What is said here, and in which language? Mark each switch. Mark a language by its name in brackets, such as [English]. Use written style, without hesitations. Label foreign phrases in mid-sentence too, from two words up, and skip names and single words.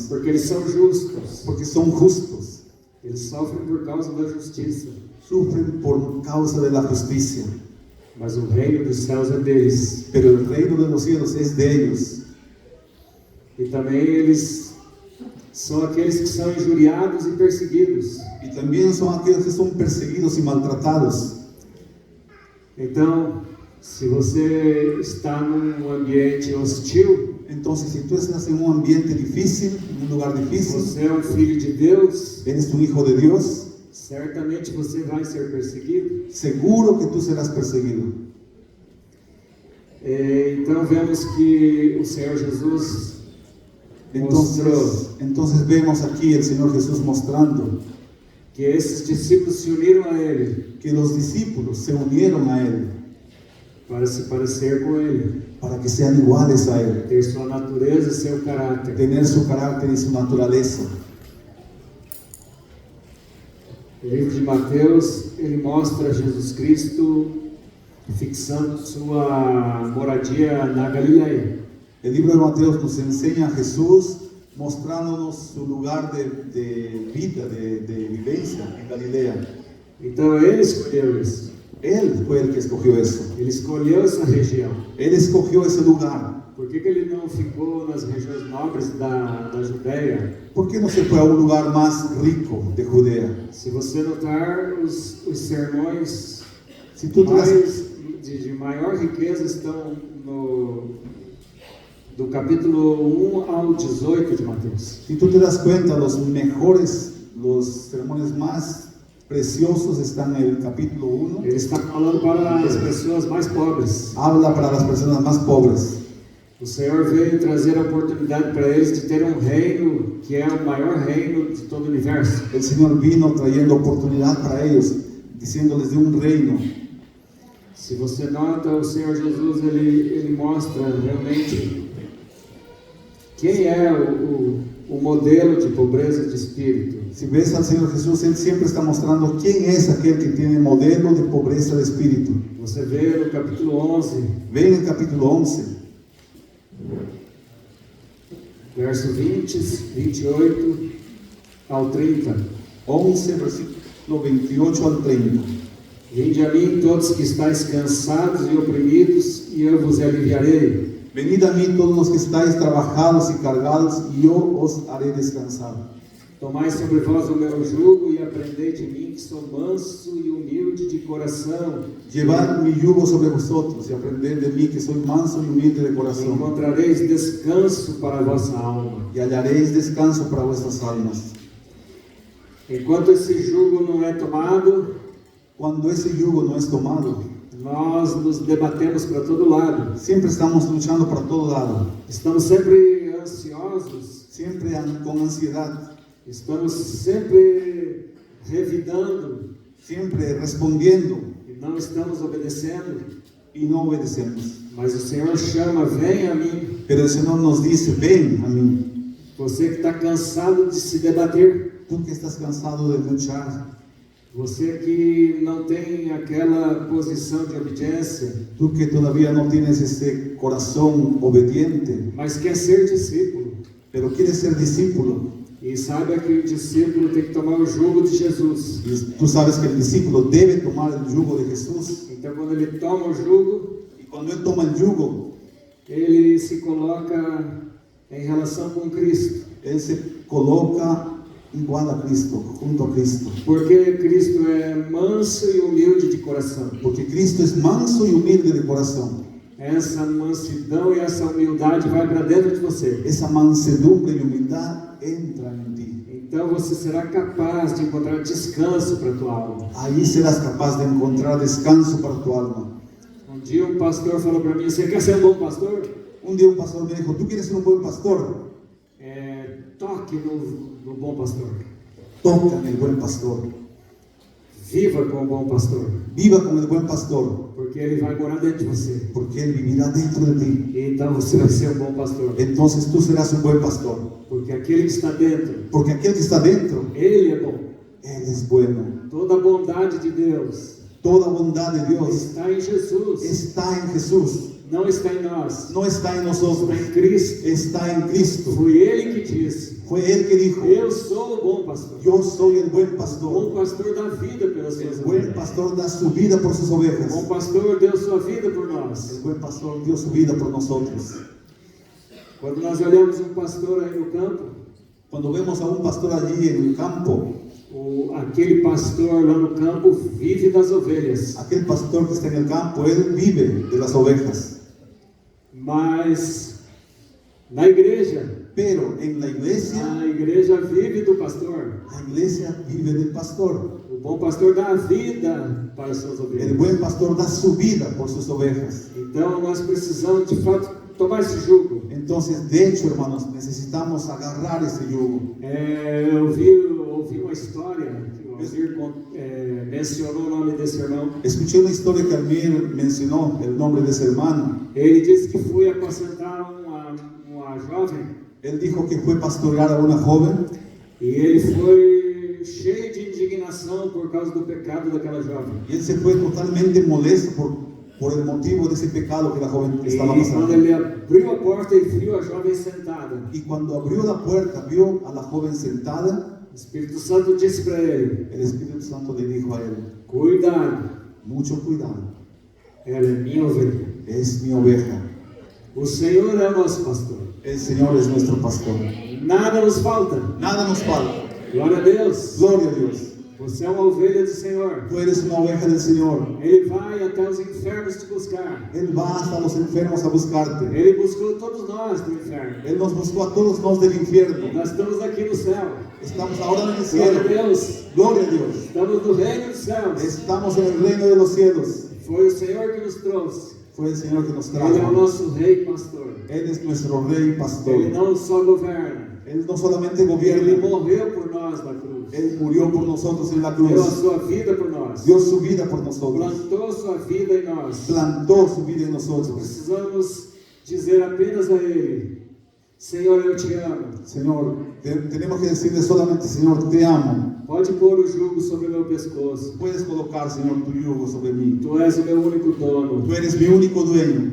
[Portuguese] Porque eles são justos. [Spanish] Porque son justos. [Portuguese] Eles sofrem por causa da justiça. [Spanish] Sufren por causa de la justicia. [Portuguese] Mas o reino dos céus é deles. [Spanish] Pero el reino de los cielos es de ellos. [Portuguese] E também eles são aqueles que são injuriados e perseguidos. [Spanish] Y también son aquellos que son perseguidos y maltratados. [Portuguese] Então, se você está num ambiente hostil, [Spanish] Entonces, si tú estás en un ambiente difícil, en un lugar difícil, [Portuguese] você é um filho de Deus, [Spanish] eres un hijo de Dios, [Portuguese] certamente você vai ser perseguido. [Spanish] seguro que tú serás perseguido. [Portuguese] Então vemos que o Senhor Jesus mostrou [Spanish] Entonces vemos aquí el Señor Jesús mostrando [Portuguese] que esses discípulos se uniram a Ele [Spanish] que los discípulos se unieron a Él [Portuguese] para se parecer com Ele, [Spanish] para que sean iguales a Él, [Portuguese] ter sua natureza e seu caráter. [Spanish] tener su carácter y su naturaleza. [Portuguese] O livro de Mateus, ele mostra Jesus Cristo fixando sua moradia na Galileia. [Spanish] El libro de Mateo nos enseña a Jesús mostrándonos su lugar de vida, de vivencia en Galilea. [Portuguese] Então ele escolheu isso. [Spanish] Él fue el que escogió eso. [Portuguese] Ele escolheu essa região. [Spanish] Él escogió ese lugar. [Portuguese] Por que ele não ficou nas regiões nobres da Judéia? [Spanish] ¿Por qué no se fue a un lugar más rico de Judea? [Portuguese] Se você notar os sermões [Spanish] Si tú te das, [Portuguese] de maior riqueza estão do capítulo 1 ao 18 de Mateus. [Spanish] Si tú te das cuenta, los sermones más preciosos están en el capítulo 1. [Portuguese] Ele está falando para as pessoas mais pobres. [Spanish] Habla para las personas más pobres. [Portuguese] O Senhor veio trazer a oportunidade para eles de ter um reino que é o maior reino de todo o universo. [Spanish] El Señor vino trayendo oportunidad para ellos, diciéndoles de un reino. [Portuguese] Se você nota, o Senhor Jesus ele mostra realmente quem é o modelo de pobreza de espírito. [Spanish] Si ves al Señor Jesús, Él siempre está mostrando quién es aquel que tiene modelo de pobreza de espíritu. [Portuguese] Você vê no capítulo 11, [Spanish] Ve en el capítulo 11, [Portuguese] verso 20, 28 ao 30. [Spanish] 11, versículo 28 al 30. [Portuguese] Vinde a mim todos que estáis cansados e oprimidos, e eu vos aliviarei. [Spanish] Venid a mí todos los que estáis trabajados y cargados, y yo os haré descansar. [Portuguese] Tomai sobre vós o meu jugo e aprendei de mim, que sou manso e humilde de coração. [Spanish] Llevad mi yugo sobre vosotros y aprended de mí, que soy manso y humilde de corazón, [Portuguese] Encontrareis descanso para a vossa alma. [Spanish] y hallaréis descanso para vuestras almas. [Portuguese] Enquanto esse jugo não é tomado, [Spanish] Cuando ese yugo no es tomado, [Portuguese] nós nos debatemos para todo lado. [Spanish] siempre estamos luchando para todo lado, [Portuguese] Estamos sempre ansiosos, [Spanish] siempre con ansiedad, [Portuguese] estamos sempre revidando [Spanish] siempre respondiendo, [Portuguese] e não estamos obedecendo. [Spanish] y no obedecemos. [Portuguese] Mas o Senhor chama, vem a mim. [Spanish] Pero el Señor nos dice, ven a mí, [Portuguese] Você que está cansado de se debater, [Spanish] tú que estás cansado de luchar, [Portuguese] você que não tem aquela posição de obediência, [Spanish] tú que todavía no tienes ese corazón obediente, [Portuguese] mas quer ser discípulo. [Spanish] pero quieres ser discípulo. [Portuguese] E saiba que o discípulo tem que tomar o jugo de Jesus. [Spanish] Y tú sabes que el discípulo debe tomar el yugo de Jesús. [Portuguese] Então, quando ele toma o jugo, [Spanish] Y cuando él toma el yugo, [Portuguese] ele se coloca em relação com Cristo. [Spanish] él se coloca igual a Cristo, junto a Cristo. [Portuguese] Porque Cristo é manso e humilde de coração. [Spanish] Porque Cristo es manso y humilde de corazón. [Portuguese] Essa mansidão e essa humildade vai para dentro de você. [Spanish] Esa mansedumbre y humildad entra en ti. [Portuguese] Então você será capaz de encontrar descanso para a tua alma. [Spanish] Ahí serás capaz de encontrar descanso para tu alma. [Portuguese] Um dia um pastor falou para mim, você quer ser um bom pastor? [Spanish] Un día un pastor me dijo, ¿tú quieres ser un buen pastor? [Portuguese] Toque no bom pastor. [Spanish] Toca en el buen pastor. [Portuguese] Viva com o bom pastor. [Spanish] Viva con el buen pastor, [Portuguese] Porque ele vai morar dentro de você. [Spanish] porque él vivirá dentro de ti. [Portuguese] Então você vai ser um bom pastor. [Spanish] Entonces tú serás un buen pastor. [Portuguese] Porque aquele que está dentro, [Spanish] Porque aquel que está dentro, [Portuguese] ele é bom. [Spanish] él es bueno. [Portuguese] Toda a bondade de Deus [Spanish] Toda bondad de Dios [Portuguese] está em Jesus. [Spanish] está en Jesús. [Portuguese] Não está em nós. [Spanish] No está en nosotros, [Portuguese] Está em Cristo. [Spanish] está en Cristo. [Portuguese] Foi ele que disse, [Spanish] Fue Él que dijo, [Portuguese] eu sou o bom pastor. [Spanish] yo soy el buen [Portuguese] O bom pastor. pastor dá vida pelas suas [Spanish] El buen [Portuguese] ovelhas. [Spanish] pastor da su vida por sus [Portuguese] O bom [Spanish] ovejas. [Portuguese] pastor deu sua vida por nós. [Spanish] El buen pastor dio su vida por nosotros. [Portuguese] Quando nós olhamos um pastor aí no campo, [Spanish] Cuando vemos a un pastor allí en el campo, [Portuguese] aquele pastor lá no campo vive das ovelhas. [Spanish] aquel pastor que está en el campo, él vive de las ovejas. [Portuguese] Mas na igreja, [Spanish] Pero en la iglesia [Portuguese] vive do pastor. [Spanish] la iglesia vive del pastor. [Portuguese] O bom pastor dá a vida para as suas ovelhas. [Spanish] El buen pastor da su vida por sus ovejas. [Portuguese] Então nós precisamos de fato tomar esse jugo. [Spanish] Entonces, de hecho, hermanos, necesitamos agarrar ese yugo. [Portuguese] Eu ouvi uma história que o Almir mencionou o nome desse irmão. [Spanish] Escuché una historia que Almir mencionó el nombre de ese hermano. [Portuguese] Ele disse que foi apacentar uma jovem [Spanish] Él dijo que fue pastorear a una joven [Portuguese] e ele foi cheio de indignação por causa do pecado daquela jovem. [Spanish] y él se fue totalmente molesto por el motivo de ese pecado que la joven estaba [Portuguese] E quando [Spanish] pasando. [Portuguese] ele abriu a porta e viu a jovem sentada, [Spanish] Y cuando abrió la puerta, vio a la joven sentada, [Portuguese] o Espírito Santo disse para ele: [Spanish] el Espíritu Santo le dijo a él, [Portuguese] cuidado, [Spanish] mucho cuidado, [Portuguese] ela é minha ovelha. [Spanish] es mi oveja. [Portuguese] O Senhor é o nosso pastor. [Spanish] El Señor es nuestro pastor. [Portuguese] Nada nos falta. [Spanish] Nada nos falta. [Portuguese] Glória a Deus. [Spanish] Gloria a Dios. [Portuguese] Você é uma ovelha do Senhor. [Spanish] Tú eres una oveja del Señor. [Portuguese] Ele vai até os infernos te buscar. [Spanish] Él va hasta los enfermos a buscarte. [Portuguese] Ele buscou todos nós do inferno. [Spanish] Él nos buscó a todos nos del infierno. [Portuguese] Nós estamos aqui no céu. [Spanish] Estamos ahora en el [Portuguese] Glória [Spanish] cielo. [Portuguese] a Deus. [Spanish] Gloria a Dios. [Portuguese] Estamos no reino dos céus. [Spanish] Estamos en el reino de los cielos. [Portuguese] Foi o Senhor que nos trouxe. [Spanish] Fue el Señor que nos [Portuguese] Ele é o [Spanish] trajo. [Portuguese] nosso rei pastor. [Spanish] Él es nuestro rey pastor. [Portuguese] Ele não só governa. [Spanish] Él no solamente [Portuguese] Ele [Spanish] gobierna, [Portuguese] morreu por nós na cruz. [Spanish] Él murió por nosotros en la [Portuguese] Deu a [Spanish] cruz. [Portuguese] sua vida por nós. [Spanish] Dio su vida por nosotros. [Portuguese] Plantou sua vida em nós. [Spanish] Plantó su vida en nosotros. [Portuguese] Precisamos dizer apenas a Ele: Senhor, eu te amo. [Spanish] Señor, tenemos que decirle solamente, Señor, te amo. [Portuguese] Pode pôr o jugo sobre o meu pescoço. [Spanish] Puedes colocar, Señor, tu yugo sobre mí. [Portuguese] Tu és o meu único dono. [Spanish] Tú eres mi único dueño.